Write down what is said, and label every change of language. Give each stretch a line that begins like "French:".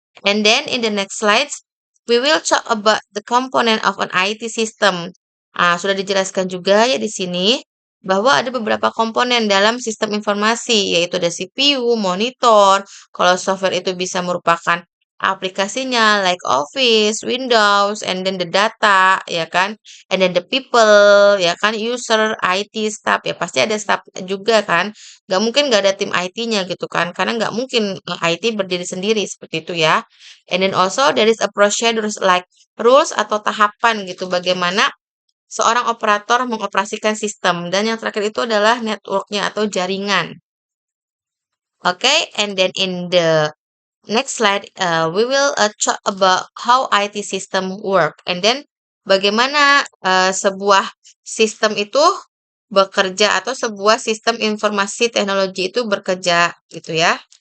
English: And then in the next slides, we will talk about the component of an IT system.
Indonesian: Sudah dijelaskan juga ya di sini bahwa ada beberapa komponen dalam sistem informasi, yaitu ada CPU, monitor, kalau software itu bisa merupakan aplikasinya like Office, Windows,
English: and then the data,
Indonesian: ya kan,
English: and then the people,
Indonesian: ya kan, user, IT, staff, ya pasti ada staff juga kan, nggak mungkin nggak ada tim IT-nya gitu kan, karena nggak mungkin IT berdiri sendiri seperti itu ya.
English: And then also there is a procedures like rules
Indonesian: atau tahapan gitu, bagaimana seorang operator mengoperasikan sistem. Dan yang terakhir itu adalah network-nya atau jaringan.
English: Okay, and then in the next slide, we will talk about how IT system work. And then
Indonesian: bagaimana sebuah sistem itu bekerja atau sebuah sistem informasi teknologi itu bekerja gitu ya.